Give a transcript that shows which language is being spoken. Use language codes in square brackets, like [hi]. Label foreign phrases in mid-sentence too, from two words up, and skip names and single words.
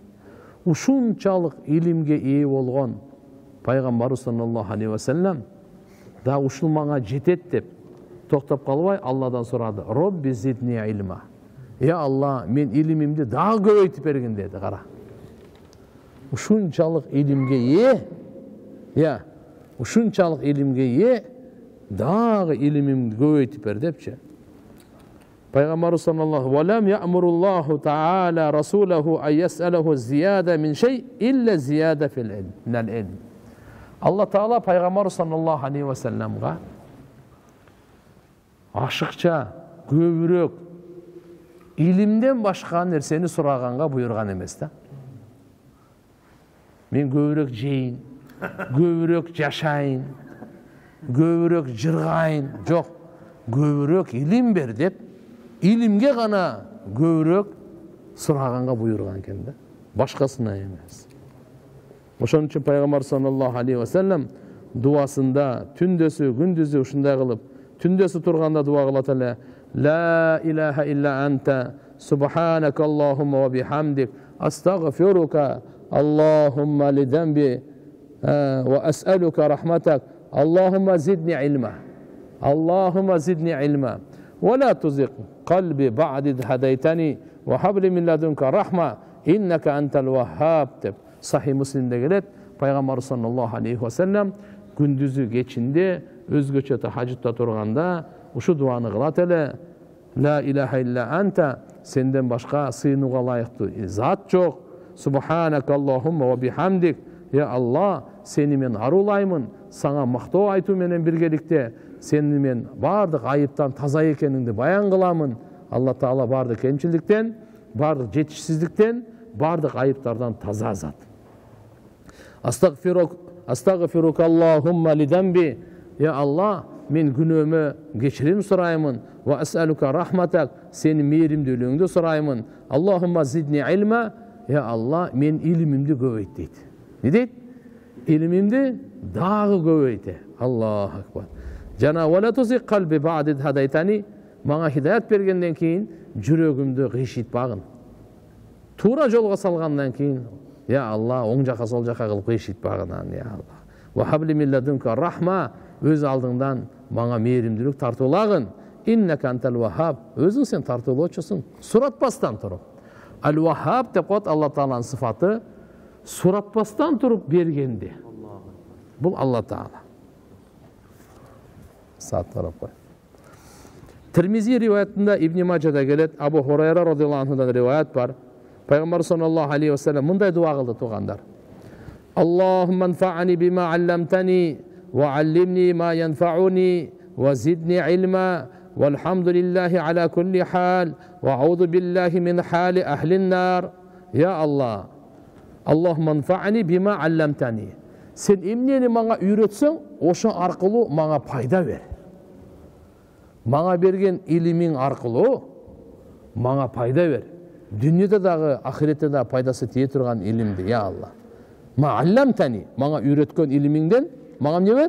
[ky] Ушунчалык илимге ээ болгон Пайгамбар [ar] صلى الله عليه وسلم [ky] да ушул мага жетет деп токтоп калбай Алладан сурады: [ar] "رب زدني علما." [ky] Я Алла, мен илимимди дагы көбөйтүп бергин деди. Кара. Ушунчалык илимге ээ, ушунчалык илимге ээ, дагы илимимди көбөйтүп бер депчи. [ar] Пайгамбар صلى الله ولم يأمر الله تعالى رسوله أن يسأله زيادة من شيء إلا زيادة في العلم، من العلم. [ky] Алла Таала пайгамбар [ar] صلى الله عليه وسلم [ky] ашыкча көбүрөөк илимден башка нерсени сураганга буйрган эмес да. Мен көбүрөөк жейин, көбүрөөк жашайын, көбүрөөк жыргайын, жок, көбүрөөк илим бер деп, илимге гана көбүрөөк сураганга буйрган экен да, башкасына эмес. Ошон үчүн пайгамбар [ar] صلى الله عليه وسلم [ky] дуасында түндөсү, күндүзү ушундай кылып, түндөсү турганда дуа кылат эле: [ar] "لا إله إلا أنت سبحانك اللهم وبحمدك أستغفرك اللهم لذنبي وأسألك رحمتك اللهم زدني علما اللهم زدني علما ولا تزغ قلبي بعد هديتني وهب لي من لدنك رحمة إنك أنت الوهاب" [ky] деп Сахих Муслимде келет. Пайгамбар [ar] صلى الله عليه وسلم [ky] күндүзү кечинде өзгөчө тахажжудта турганда ушу дуаны кылат эле: [ar] "لا إله إلا أنت", [ky] сенден башка сыйынууга ылайыктуу зат жок. [ar] "سبحانك اللهم وبحمدك", [ky] я Алла, сени мен арулаймын, сага мактоо айтуу менен биргеликте сени мен бардык айыптан таза экениңди баян кыламын. Алла Таала бардык кемчиликтен, бардык жетишсиздиктен, бардык айыптардан таза зат. [ar] أستغفرك اللهم لذنبي", [ky] я Алла, мен күнөөмө кечирим сураймын. [ar] "وأسألك رحمتك", [ky] сени мээримдүүлүгүңдү сураймын. [ar] "اللهم زدني علما", [ky] я Алла, мен илимимди көбөйт дейт. Не дейт? Илимимди дагы көбөйт. [ar] الله أكبر. Жана "ولا تزغ قلبي بعد هديتني", [ky] мага хидаят бергенден кийин жүрөгүмдү кыйшытпагын. Туура жолго салгандан кийин, я Алла, оң жака сол жака кылып кыйшытпагын, я Алла. [ar] "وهب لي من لدنك رحمة", [ky] өз алдыңдан мага мээримдүүлүк тартуулагын. [ar] "إنك أنت الوهاب", [ky] өзүң сен тартуулоочусуң, суратпастан туруп. Ал-Ваххаб деп коет Алла Тааланын сыфаты, суратпастан туруп бергенди. Бул Алла Таала. Саттарап кой. Тирмизи риваятында Ибн Маджада келет, Абу Хурайра [ar] رضي الله عنه [ky] риваят бар. Пайгамбар [ar] صلى الله عليه وسلم [ky] мындай дуа кылды, туугандар: [ar] "اللهم انفعني بما علمتني وعلمني ما ينفعني وزدني علما والحمد لله على كل حال وأعوذ بالله من حال أهل النار." يا الله اللهم انفعني بما علمتني. [ky] Sen emнени мага үйрөтсөң, ошо аркылуу мага пайда бер. Мага берген илимиң аркылуу мага пайда бер. Дүнүйөдө дагы, ахиретте дагы пайдасы тие турган илимди, я Алла. Алламтани, мага үйрөткөн илимиңден мага эмне бер?